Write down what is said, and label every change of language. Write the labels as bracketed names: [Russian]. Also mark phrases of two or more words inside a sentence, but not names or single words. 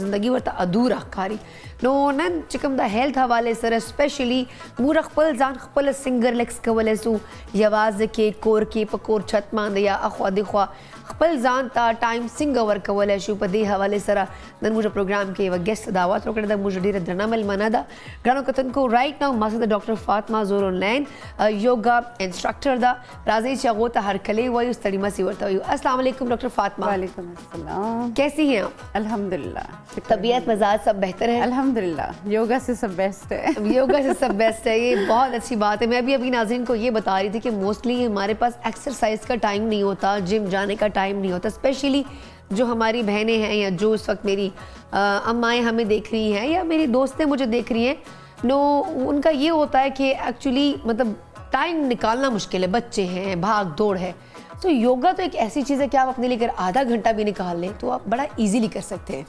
[Pashto] زندگی ورته ادوره ښکاري نو نن چې کوم د هیلث حواله سره سپیشلی مور خپل ځان خپل سنگر لیکس کولای سو یوازې کې کور کې پکور چھت باندې یا اخوا دی خوا خپل ځان ته ټایم څنګه ورکولای شو په دې حواله سره نن موږ پروګرام کې یو ګیسټ دعوت وکړه د موږ ډیره درنه ملمنه ده ګرانو کتونکو [English] right now [Pashto] ما سره د ډاکټر فاطمه زور [English] online yoga instructor [Pashto] ده راځي چې هغه ته هر کله وایو ستړي مسي ورته وایو [Arabic] السلام علیکم [Pashto] ڈاکٹر فاطمہ [Arabic] وعلیکم السلام [Urdu] کیسی ہیں آپ الحمدللہ طبیعت مزاج سب بہتر ہے الحمدللہ یوگا سے سب بیسٹ ہے یوگا سے سب بیسٹ ہے یہ بہت اچھی بات ہے میں بھی ابھی ناظرین کو یہ بتا رہی تھی کہ موسٹلی ہمارے پاس ایکسرسائز کا ٹائم نہیں ہوتا جم جانے کا ٹائم نہیں ہوتا اسپیشلی جو ہماری بہنیں ہیں یا جو اس وقت میری امائیں ہمیں دیکھ رہی ہیں یا میری دوستیں مجھے دیکھ رہی ہیں نو ان کا یہ ہوتا ہے کہ ایکچولی مطلب ٹائم نکالنا مشکل ہے بچے ہیں بھاگ دوڑ ہے تو یوگا تو ایک ایسی چیز ہے کہ آپ اپنے لیے اگر آدھا گھنٹہ بھی نکال لیں تو آپ بڑا ایزیلی کر سکتے ہیں